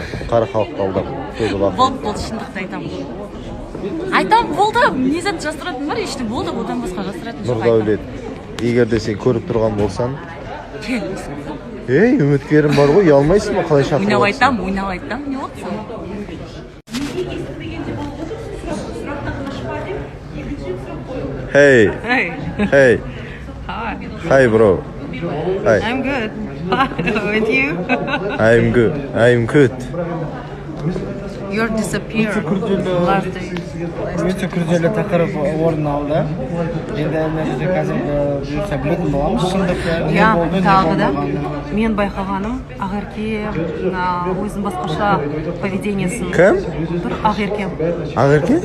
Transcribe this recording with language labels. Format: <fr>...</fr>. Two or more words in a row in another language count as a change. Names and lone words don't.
<kk>Қара халықты алдап. Болды, шындықты айтамын. Айтамын, болды. Не зат жасыратыным бар, ешті болды, одан басқа жасыратыным жоқ. Нұрдәулет, егер де сен көріп тұрған болсаң, ей, үміткерім бар ғой, ұялмайсың ба? Қалай шақырып отырсың? Ойнап айтам, не болсын?</kk> <en>Hey. Hey. Hi, bro. Hi. I'm good. With you? I'm good. I'm good. You're disappeared last day.</en> <kk>Өте күрделі тақырып орын алды. Енді біз қазір бұйырса білетін боламыз. Шындық не болды, не тағы да болмағаны. мен байқағаным Ақерке өзінің басқаша поведениесін. Кім? Ақерке. Ақерке?</kk>